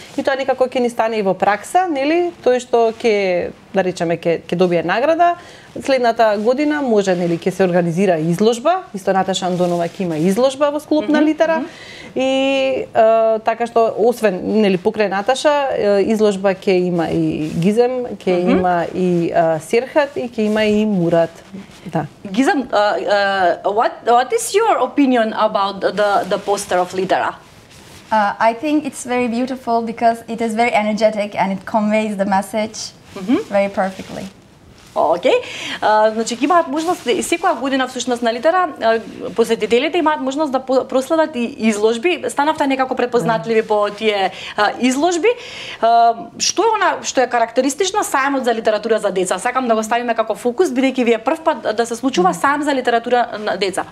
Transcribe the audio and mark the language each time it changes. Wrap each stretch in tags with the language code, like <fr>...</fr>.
<mk>И тоа некако ќе ни стане и во пракса, нели? Тој што ќе да речеме ќе добие награда, следната година може нели ќе се организира изложба, исто Наташа Андонова ќе има изложба во склоп на Литера. И така што освен нели покрај Наташа изложба ќе има и Гизем, ќе има и Серхат и ќе има и Мурат. Да.</mk> <en>Gizem, what is your opinion about the poster of Litera? I think it's very beautiful because it is very energetic and it conveys the message very perfectly.</en> <mk>Океј. Значи ќе имаат можност и секоја година всушност на Литера посетителите имаат можност да проследат и изложби. Станавте некако препознатливи по тие изложби. Што е она што е карактеристично сајмот за литература за деца? Сакам да го ставиме како фокус бидејќи ви е прв пат да се случува сајм за литература на деца.</mk>